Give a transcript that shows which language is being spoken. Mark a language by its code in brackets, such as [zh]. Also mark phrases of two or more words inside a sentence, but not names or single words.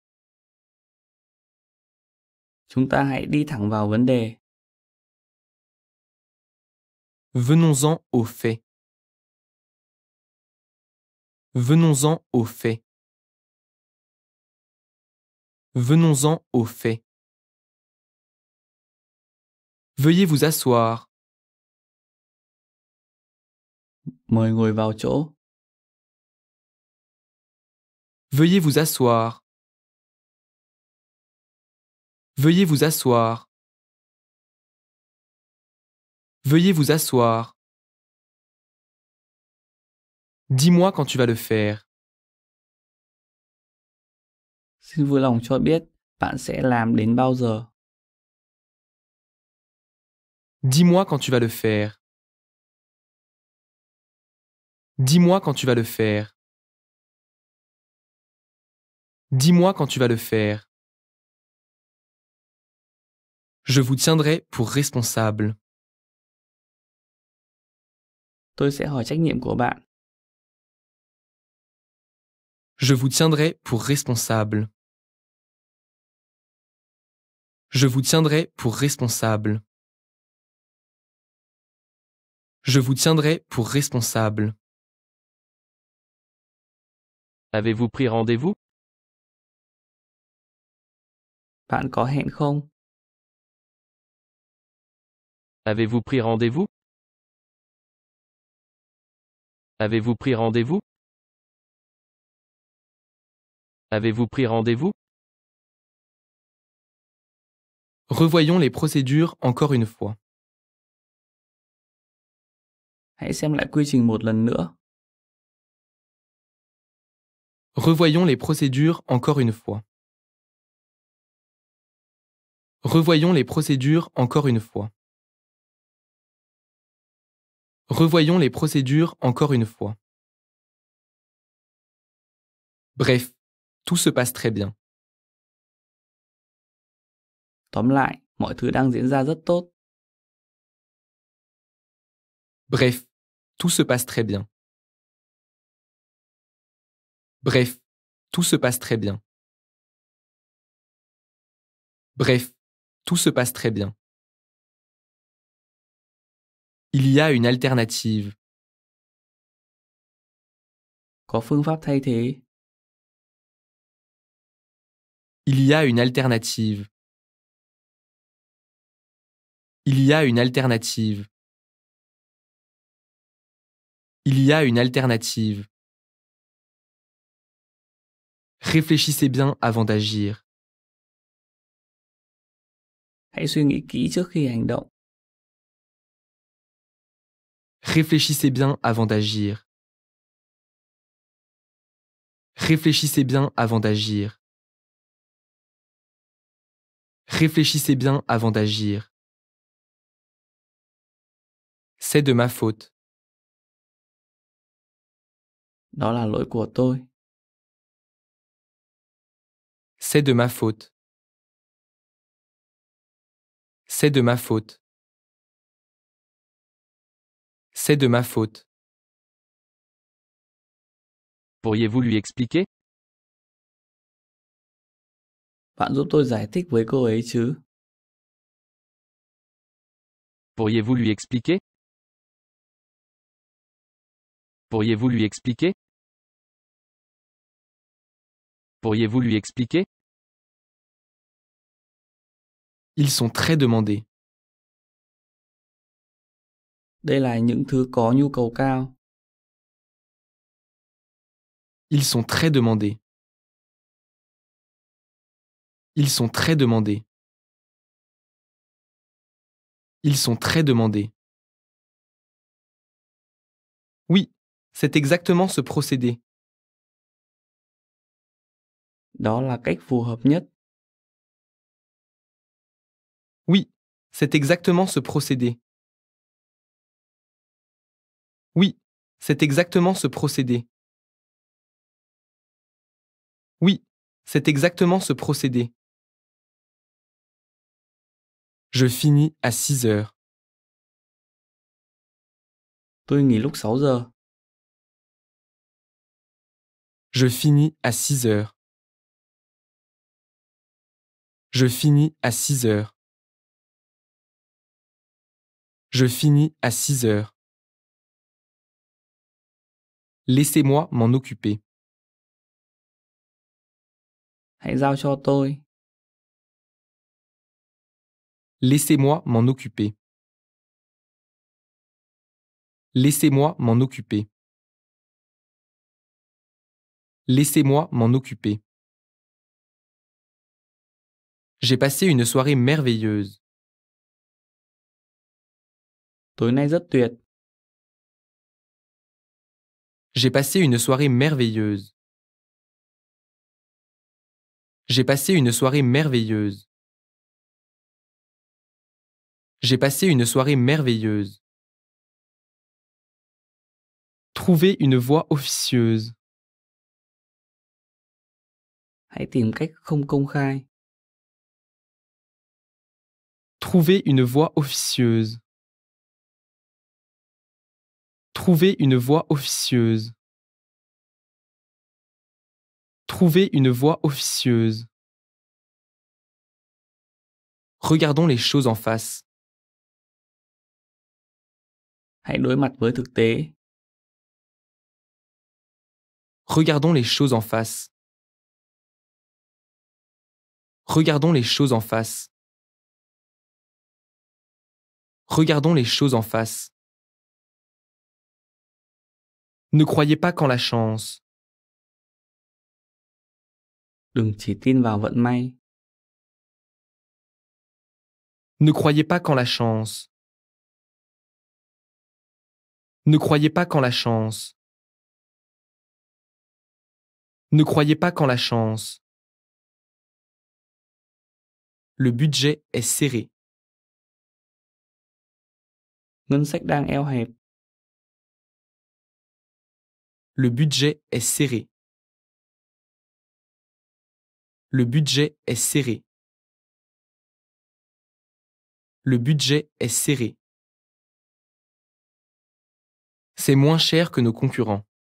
[vi] Chúng ta hãy đi thẳng vào vấn đề. [fr] Venons-en aux faits. Venons-en aux faits. Venons-en aux faits. Veuillez vous asseoir. [vi] Mời ngồi vào chỗ. [fr] Veuillez vous asseoir. Veuillez vous asseoir. Veuillez vous asseoir. Dis-moi quand tu vas le faire. [vi] Xin vui lòng cho biết bạn sẽ làm đến bao giờ. [fr] Dis-moi quand tu vas le faire. Dis-moi quand tu vas le faire. Dis-moi quand tu vas le faire. Je vous tiendrai pour responsable. [vi] Tôi sẽ hỏi trách nhiệm của bạn. [fr] Je vous tiendrai pour responsable. Je vous tiendrai pour responsable. Je vous tiendrai pour responsable. Avez-vous pris rendez-vous? [vi] Bạn có hẹn không? [fr] Avez-vous pris rendez-vous? Avez-vous pris rendez-vous? Avez-vous pris rendez-vous? Revoyons les procédures encore une fois. [vi] Hãy xem lại quy trình một lần nữa. [fr] Revoyons les procédures encore une fois. Revoyons les procédures encore une fois. Revoyons les procédures encore une fois. Bref, tout se passe très bien. [vi] Tóm lại, mọi thứ đang diễn ra rất tốt. [fr] Bref, tout se passe très bien. Bref, tout se passe très bien. Bref, tout se passe très bien. Il y a une alternative. [vi] Có phương pháp thay thế. [fr] Il y a une alternative. Il y a une alternative. Il y a une alternative. Réfléchissez bien avant d'agir. [vi] Hãy suy nghĩ kỹ trước khi hành động. [fr] Réfléchissez bien avant d'agir. Réfléchissez bien avant d'agir. Réfléchissez bien avant d'agir. C'est de ma faute. [vi] Đó là lỗi của tôi. [fr] C'est de ma faute. C'est de ma faute. C'est de ma faute. Pourriez-vous lui expliquer? [vi] Bạn giúp tôi giải thích với cô ấy chứ? [fr] Pourriez-vous lui expliquer? Pourriez-vous lui expliquer? Pourriez-vous lui expliquer? Ils sont très demandés. [vi] Đây là những thứ có nhu cầu cao. [fr] Ils sont très demandés. Ils sont très demandés. Ils sont très demandés. Oui, c'est exactement ce procédé. [vi] Đó là cách phù hợp nhất. [fr] Oui, c'est exactement ce procédé. Oui, c'est exactement ce procédé. Oui, c'est exactement ce procédé. Je finis à 6 heures. [vi] Tôi nghỉ lúc 6 giờ. [fr] Je finis à 6 heures. Je finis à 6 heures. Je finis à 6 heures. Laissez-moi m'en occuper. [vi] Hãy giao cho tôi. [fr] Laissez-moi m'en occuper. Laissez-moi m'en occuper. Laissez-moi m'en occuper. J'ai passé une soirée merveilleuse. [vi] Tối nay rất tuyệt. [fr] J'ai passé une soirée merveilleuse. J'ai passé une soirée merveilleuse. J'ai passé une soirée merveilleuse. Trouvez une voie officieuse. [vi] Hãy tìm cách không công khai. [fr] Trouvez une voie officieuse. Trouvez une voie officieuse. Trouvez une voie officieuse. Regardons les choses en face. [vi] Hãy đối mặt với thực tế. [fr] Regardons les choses en face. Regardons les choses en face. Regardons les choses en face. Ne croyez pas qu'en la chance. [vi] Đừng chỉ tin vào vận may. [fr] Ne croyez pas qu'en la chance. Ne croyez pas qu'en la chance. Ne croyez pas qu'en la chance. Le budget est serré. [vi] Ngân sách đang eo hẹp. [fr] Le budget est serré. Le budget est serré. Le budget est serré. C'est moins cher que nos concurrents.